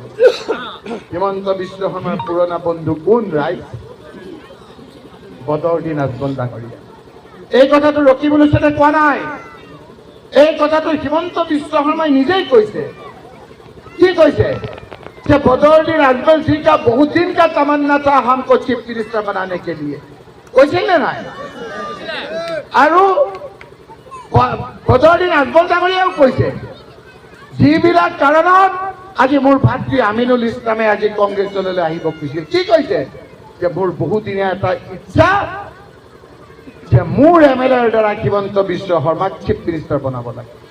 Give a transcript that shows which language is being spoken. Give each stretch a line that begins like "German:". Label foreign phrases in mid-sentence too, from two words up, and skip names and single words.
Assamese: হিমন্ত বিশ্ব শৰ্মাৰ পুৰণা বন্ধু কোন ৰাইজ? বদৰুদ্দিন আজমল ডাঙৰীয়া। এই কথাটো ৰকিবুল হুছেইনে কোৱা নাই, এই কথাটো হিমন্ত বিশ্ব শৰ্মাই নিজেই কৈছে। কি কৈছে? যে
Hindi: बदरुद्दीन अजमल जी का बहुत दिन का तमन्ना था हमको
English: chief minister
Hindi: बनाने के लिए,
Assamese: কৈছিল নে নাই? আৰু বদৰুদ্দীন আজমল ডাঙৰীয়াও কৈছে যিবিলাক কাৰণত আজি মোৰ ভাতৃ আমিনুল ইছলামে আজি কংগ্ৰেছ দললৈ আহিব খুজিছিল। কি কৈছে? যে মোৰ বহুদিনীয়া এটা ইচ্ছা যে মোৰ MLAৰ দ্বাৰা হিমন্ত বিশ্ব শৰ্মাক
English: chief minister
Assamese: বনাব লাগে।